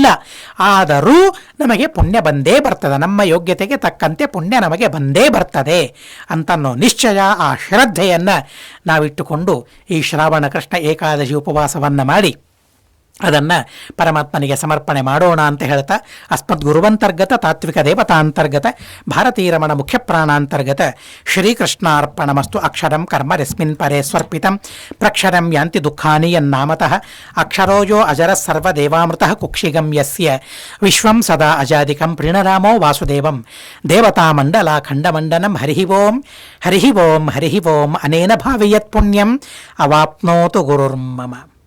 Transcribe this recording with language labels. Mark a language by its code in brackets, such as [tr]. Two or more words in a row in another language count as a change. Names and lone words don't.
[kn] ಆದರೂ ನಮಗೆ ಪುಣ್ಯ ಬಂದೇ ಬರ್ತದೆ, ನಮ್ಮ ಯೋಗ್ಯತೆಗೆ ತಕ್ಕಂತೆ ಪುಣ್ಯ ನಮಗೆ ಬಂದೇ ಬರ್ತದೆ ಅಂತನ್ನೋ ನಿಶ್ಚಯ, ಆ ಶ್ರದ್ಧೆಯನ್ನು ನಾವಿಟ್ಟುಕೊಂಡು ಈ ಶ್ರಾವಣ ಕೃಷ್ಣ ಏಕಾದಶಿ ಉಪವಾಸವನ್ನು ಮಾಡಿ ಅದನ್ನು ಪರಮಾತ್ಮನಿಗೆ ಸಮರ್ಪಣೆ ಮಾಡೋಣ ಅಂತ ಹೇಳ್ತಾ, [sa] ಅಸ್ಮದ್ ಗುರುವಂತರ್ಗತ ತಾತ್ವಿಕ ದೇವತಾಂತರ್ಗತ ಭಾರತೀರಮಣ ಮುಖ್ಯ ಪ್ರಾಣಾಂತರ್ಗತ ಶ್ರೀಕೃಷ್ಣಾರ್ಪಣಮಸ್ತು. ಅಕ್ಷರಂ ಕರ್ಮ ರಸ್ಮಿನ್ ಪರೇ ಸ್ವರ್ಪಿತಂ ಪ್ರಕ್ಷರಂ ಯಾಂತಿ ದುಃಖಾನಿ ಯನ್ನಾಮತಃ ಅಕ್ಷರೋಜೋ ಅಜರ ಸರ್ವದೇವಾಮೃತಃ ಕುಕ್ಷಿಗಂ ಯಸ್ಯ ವಿಶ್ವಂ ಸದಾ ಅಜಾದಿಕಂ ಪ್ರಣರಾಮೋ ವಾಸುದೇವಂ ದೇವತಾಮಂಡಲ ಖಂಡಮಂಡನಂ. ಹರಿ ಓಂ ಹರಿ ಓಂ ಹರಿ ಓಂ. ಅನೇನ ಭಾವಿಯತ್ ಪುಣ್ಯಂ ಅವಾಪ್ನೋತು ಗುರುರ್ಮಮ.